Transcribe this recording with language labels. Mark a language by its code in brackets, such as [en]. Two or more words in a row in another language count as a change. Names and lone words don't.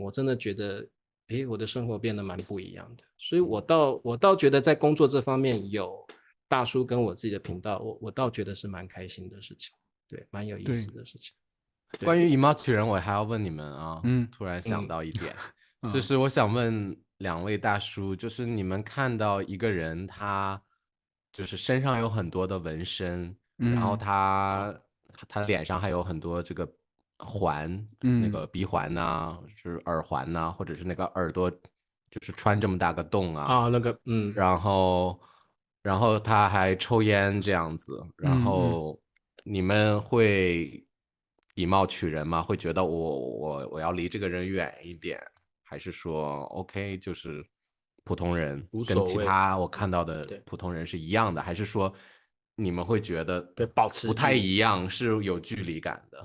[zh] 我真的覺得，我的生活變得蠻不一樣的。所以我倒覺得在工作這方面有大叔跟我自己的頻道，我倒覺得是蠻開心的事情，對，蠻有意思的事情。關於以貌取人，我還要問你們啊，突然想到一點。就是我想問2位大叔，就是你們看到一个人他就是身上有很多的纹身，然后他脸上还有很多这个环，那个鼻环呐，就是耳环呐，或者是那个耳朵就是穿这么大个洞啊，然后他還抽煙這樣子，然後你們會以貌取人嗎？會覺得我要離這個人遠一點，還是說 OK 就是普通人，跟其他我看到的普通人是一樣的，還是說你們會覺得不太一樣，是有距離感的？